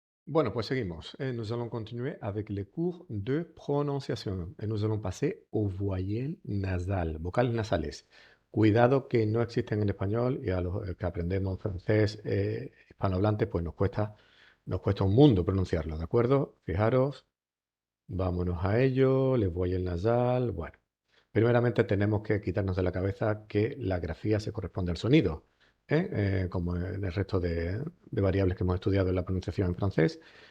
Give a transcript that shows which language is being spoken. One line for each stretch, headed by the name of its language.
Spanish: Bueno, pues seguimos.
French: Nous allons continuer avec les cours de prononciation. Nous allons passer aux voyelles nasales,
Spanish: vocales nasales. Cuidado que no existen en español y a los que aprendemos francés hispanohablante, pues nos cuesta un mundo pronunciarlo, ¿de acuerdo? Fijaros, vámonos a ello,
French: les voyelles nasales.
Spanish: Bueno, primeramente tenemos que quitarnos de la cabeza que la grafía se corresponde al sonido, como en el resto de variables que hemos estudiado en la pronunciación en francés.